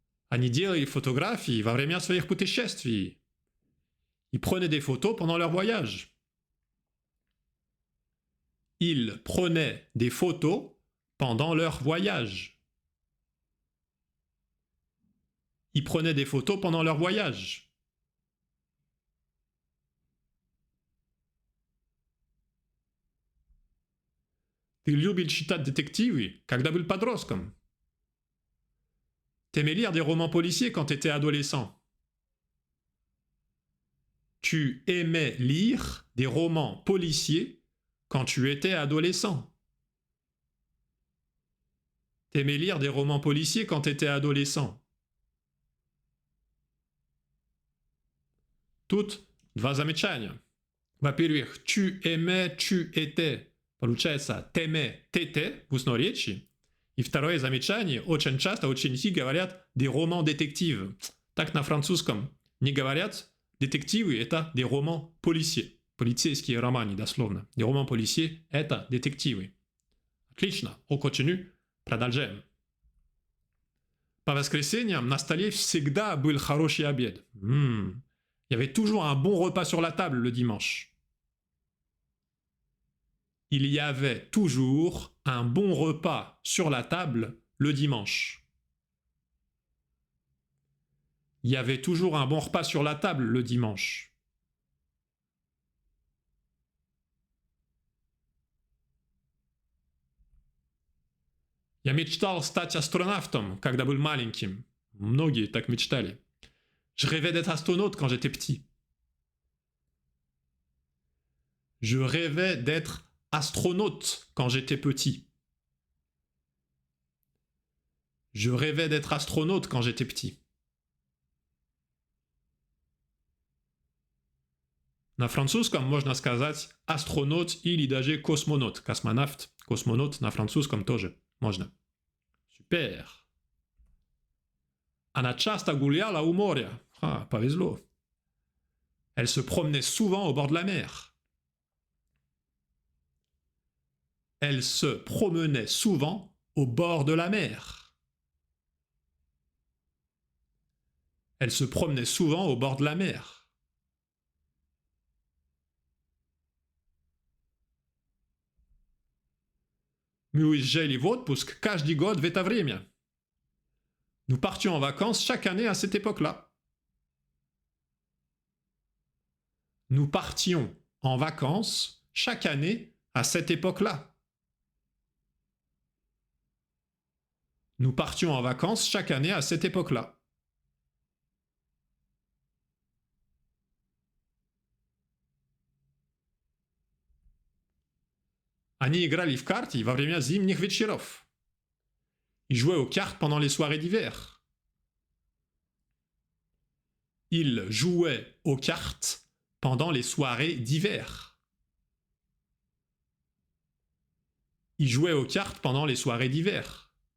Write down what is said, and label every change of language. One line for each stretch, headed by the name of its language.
Russian: Они делали фотографии во время своих путешествий.
French: Ils prenaient des photos pendant leur voyage. Ils prenaient des photos pendant leur voyage. Ils prenaient des photos pendant leur voyage.
Russian: Ты любил читать детективы, когда был подростком?
French: T'aimais lire des romans policiers quand t'étais adolescent? tu aimais lire des romans policiers quand tu étais adolescent. T'aimais lire des romans policiers quand tu étais adolescent.
Russian: Тут два замечания. Во-первых,
French: tu aimais, tu étais.
Russian: Получается,
French: t'aimais, t'étais
Russian: в устной речи. И второе замечание. Очень часто ученики говорят
French: des romans détectives.
Russian: Так на французском не говорят. Детективы – это
French: des romans policiers.
Russian: Полицейские романы, дословно.
French: Des romans policiers –
Russian: это детективы. Отлично.
French: On continue.
Russian: Продолжаем. По воскресеньям на столе всегда был хороший обед.
French: Il y avait toujours un bon repas sur la table le dimanche. Il y avait toujours un bon repas sur la table le dimanche. Il y avait toujours un bon repas sur la table le dimanche.
Russian: Я мечтал стать астронавтом, когда был маленьким. Многие так мечтали.
French: Je rêvais d'être astronaute quand j'étais petit. Je rêvais d'être astronaute quand j'étais petit. Je rêvais d'être astronaute quand j'étais petit.
Russian: На французском можно сказать астронавт или даже космонавт. Космонавт, космонавт на французском тоже можно. Супер. Она часто гуляла у моря. Повезло.
French: Elle se promenait souvent au bord de la mer. Elle se promenait souvent au bord de la mer. Elle se promenait souvent au bord de la mer.
Russian: Мы уезжали в отпуск каждый год в это время.
French: Nous partions en vacances chaque année à cette époque-là. Nous partions en vacances chaque année à cette époque-là. Nous partions en vacances chaque année à cette époque-là.
Russian: Они играли в карты во время зимних вечеров.
French: Ils jouaient aux cartes pendant les soirées d'hiver. Ils jouaient aux cartes pendant les soirées d'hiver. Ils jouaient aux cartes pendant les soirées d'hiver.